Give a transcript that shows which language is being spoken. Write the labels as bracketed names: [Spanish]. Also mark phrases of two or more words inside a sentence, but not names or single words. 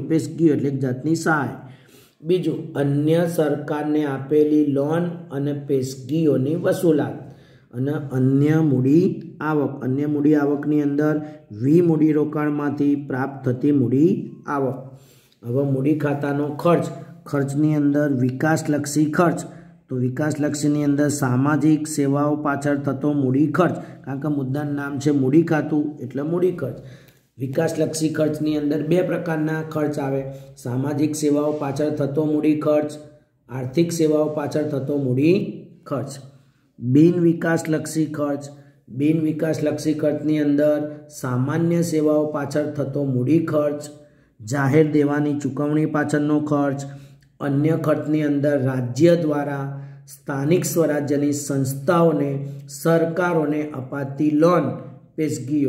[Gujarati] પેશગીઓ એટલે એક જાતની સહાય. બીજું અન્ય સરકારને આપેલી લોન અને પેશગીઓની વસૂલાત। અને અન્ય મૂડી આવક। અન્ય મૂડી આવકની અંદર મૂડી રોકાણમાંથી પ્રાપ્ત થતી મૂડી આવક। હવે મૂડી ખાતાનો ખર્ચ. ખર્ચની અંદર વિકાસલક્ષી ખર્ચ। તો વિકાસલક્ષીની અંદર સામાજિક સેવાઓ પાછળ થતો મૂડી ખર્ચ, કારણ કે મુદ્દાનું નામ છે મૂડી ખાતું એટલે મૂડી ખર્ચ। વિકાસલક્ષી ખર્ચની અંદર 2 પ્રકારના ખર્ચ આવે। સામાજિક સેવાઓ પાછળ થતો મૂડી ખર્ચ, આર્થિક સેવાઓ પાછળ થતો મૂડી ખર્ચ। બિન વિકાસલક્ષી ખર્ચ બિન વિકાસલક્ષી ખર્ચની અંદર સામાન્ય સેવાઓ પાછળ થતો મૂડી ખર્ચ, જાહેર દેવાની ચૂકવણી પાછળનો ખર્ચ, અન્ય ખર્ચની અંદર રાજ્ય દ્વારા સ્થાનિક સ્વરાજ્યની સંસ્થાઓને સરકારોને અપાતી લોન પેશગીઓ.